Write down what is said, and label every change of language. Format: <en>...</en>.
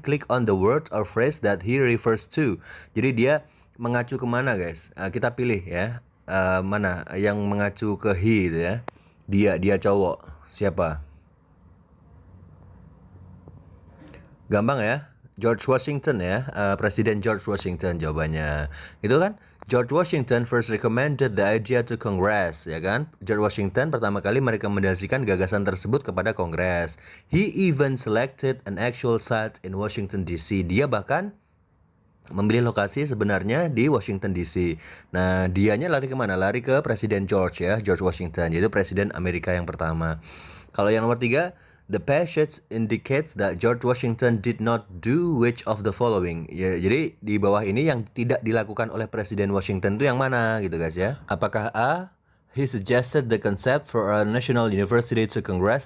<en>Click on the word or phrase that he refers to.</en> <id>Jadi dia mengacu kemana guys? Kita pilih ya, mana yang mengacu ke he gitu ya. Dia cowok. Siapa? Gampang ya. George Washington ya, Presiden George Washington jawabannya. Itu kan</id> <en>George Washington first recommended the idea to Congress</en> <id>ya kan. George Washington pertama kali merekomendasikan gagasan tersebut kepada Kongres.</id> <en>He even selected an actual site in Washington DC.</en> <id>Dia bahkan memilih lokasi sebenarnya di Washington DC. Nah, dianya lari kemana? Lari ke Presiden George ya, George Washington, yaitu Presiden Amerika yang pertama. Kalau yang nomor 3,</id> <en>the passage indicates that George Washington did not do which of the following.</en> <id>Ya, jadi di bawah ini yang tidak dilakukan oleh Presiden Washington itu yang mana gitu guys ya. Apakah</id> <en>A, he suggested the concept for a national university to Congress.</en>